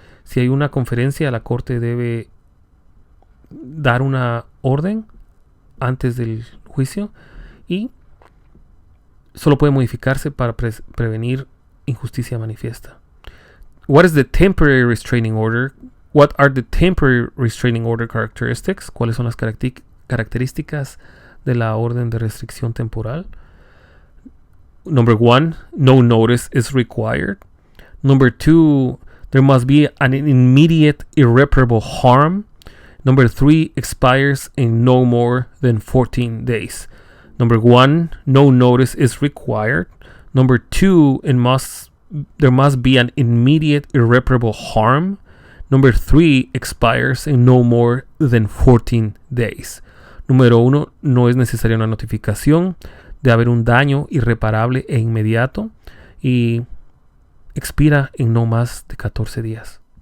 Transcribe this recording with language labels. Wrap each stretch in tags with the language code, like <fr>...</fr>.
<es>Si hay una conferencia, la corte debe dar una orden antes del juicio y solo puede modificarse para prevenir injusticia manifiesta.</es> <en>What is the temporary restraining order? What are the temporary restraining order characteristics?</en> <es>¿Cuáles son las características de la orden de restricción temporal?</es> <en>Number 1, no notice is required. Number 2, there must be an immediate irreparable harm. Number 3, expires in no more than 14 days. Number 1, no notice is required. Number 2, there must be an immediate irreparable harm. Number 3, expires in no more than 14 days.</en> <es>Número 1, no es necesaria una notificación de haber un daño irreparable e inmediato y expira en no más de 14 días.</es>